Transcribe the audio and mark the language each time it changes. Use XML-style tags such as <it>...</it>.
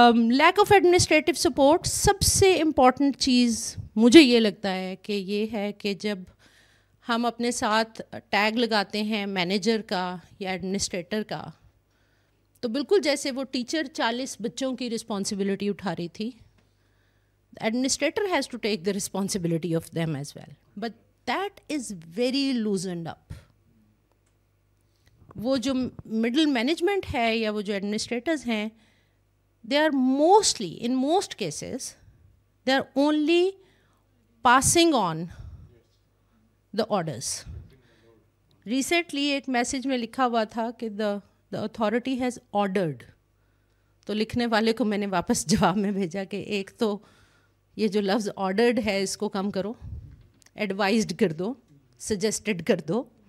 <ur>Lack of administrative support, سب سے important چیز مجھے یہ لگتا ہے کہ یہ ہے کہ جب ہم اپنے ساتھ ٹیگ لگاتے ہیں مینیجر کا یا ایڈمنسٹریٹر کا، تو بالکل جیسے وہ ٹیچر 40 بچوں کی رسپانسبلٹی اٹھا رہی تھی،</ur> <en>Administrator has to take the responsibility of them as well, but that is very loosened up.</en> <ur>وہ جو مڈل مینجمنٹ ہے یا وہ جو ایڈمنسٹریٹرز ہیں،</ur> <en>they are mostly, in most cases, they are only passing on the orders.</en> <ur>Recently ایک message میں لکھا ہوا تھا کہ</ur> <en>the authority has ordered.</en> <ur>تو لکھنے والے کو میں نے واپس جواب میں بھیجا کہ ایک تو یہ جو لفظ ordered ہے اس کو کم کرو، ایڈوائزڈ کر دو، سجیسٹڈ کر دو.</ur>